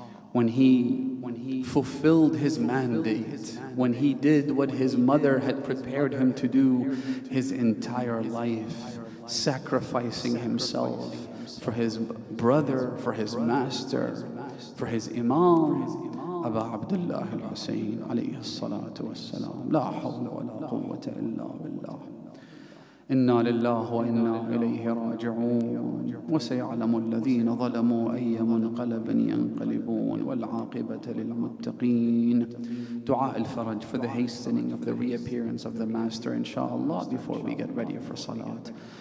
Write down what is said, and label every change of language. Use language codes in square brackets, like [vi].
[en] when he fulfilled his mandate, when he did what his mother had prepared him to do his entire life, sacrificing himself for his brother, for his master, for his Imam, Abu Abdullah al-Hussein alayhi salatu wassalam. [ar] La hawla wa la quwwata illa billah. إنا لله وإنا إليه راجعون وسيعلم الذين ظلموا أي منقلب ينقلبون والعاقبة للمتقين. [en] Dua al-Faraj for the hastening of the reappearance of the Master, inshallah, before we get ready for Salat.